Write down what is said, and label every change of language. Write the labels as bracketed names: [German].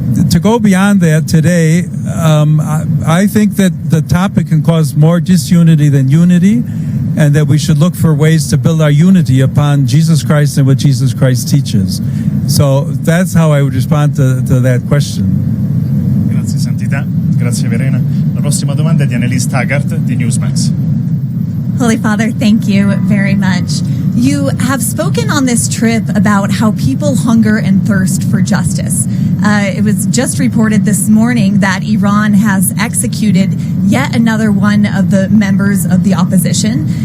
[English] To go beyond that today, I think that the topic can cause more disunity than unity, and that we should look for ways to build our unity upon Jesus Christ and what Jesus Christ teaches. So that's how I would respond to that question. [Italian] Grazie Santità, grazie Verena. La prossima domanda è di Annelise Taggart di Newsmax. [English] Holy Father, thank you very much. You have spoken on this trip about how people hunger and thirst for justice. It was just reported this morning that Iran has executed yet another one of the members of the opposition.